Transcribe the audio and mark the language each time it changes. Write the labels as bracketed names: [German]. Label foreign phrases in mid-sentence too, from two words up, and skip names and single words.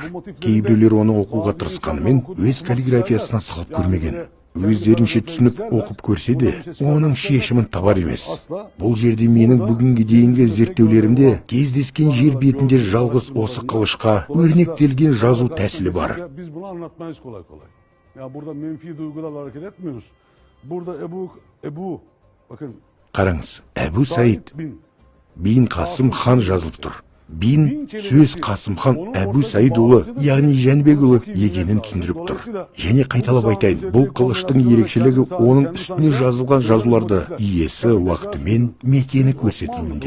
[Kazakh] Кейбіреулер оны оқуға тырысқанымен өз каллиграфиясына салып көрмеген. Өздерінше түсініп оқып көрсе де, оның шешімін табар емес. Бұл жерде менің бүгінге дейінгі зерттеулерімде кездескен жер бетінде жалғыз осы қылышқа өрнектелген жазу тәсілі бар. [Turkish] Biz bunu anlatmayız kolay kolay. Ya burada menfi duygularla hareket etmiyoruz. Burada bakın. [Kazakh] Қараңыз, Әбу Саид бин Қасым хан жазылып тұр. Бин сөз Қасым хан Әбу Саид ұлы, яғни Жәнібек ұлы екенін түсіндіріп тұр. Және қайталап айтайын, бұл қылыштың ерекшелігі оның үстіне жазылған жазуларды иесі, уақыты мен мекені көрсетілуінде.